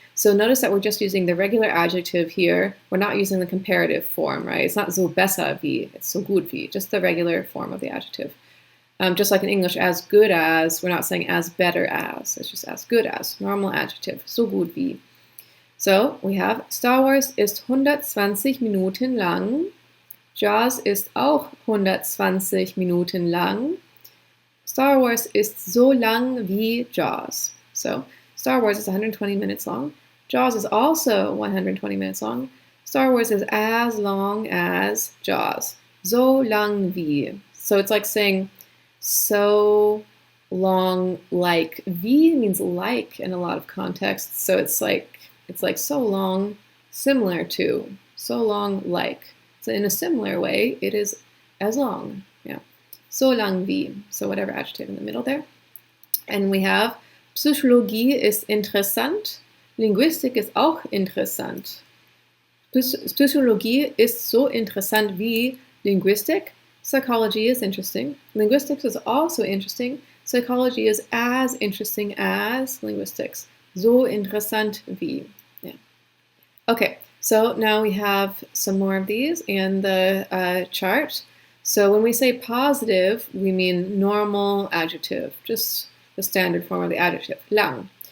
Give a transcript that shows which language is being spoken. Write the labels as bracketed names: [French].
[English] So notice that we're just using the regular adjective here. We're not using the comparative form, right? It's not so besser wie, it's so gut wie, just the regular form of the adjective. Just like in English, as good as, we're not saying as better as. It's just as good as, normal adjective, so gut wie. [German] So we have Star Wars ist 120 Minuten lang. Jaws ist auch 120 Minuten lang. Star Wars ist so lang wie Jaws. [English] So Star Wars is 120 minutes long. Jaws is also 120 minutes long. Star Wars is as long as Jaws. So lang wie. So it's like saying so long like. Wie means like in a lot of contexts. So it's like so long, similar to. so long like. So in a similar way, it is as long. Yeah. So lang wie. So whatever adjective in the middle there. And we have Psychologie ist interessant. [German] Linguistik ist auch interessant. Psychologie ist so interessant wie Linguistik. [English] Psychology is interesting. Linguistics is also interesting. Psychology is as interesting as linguistics. So interessant wie. Yeah. Okay, so now we have some more of these in the chart. So when we say positive, we mean normal adjective, just the standard form of the adjective, lang.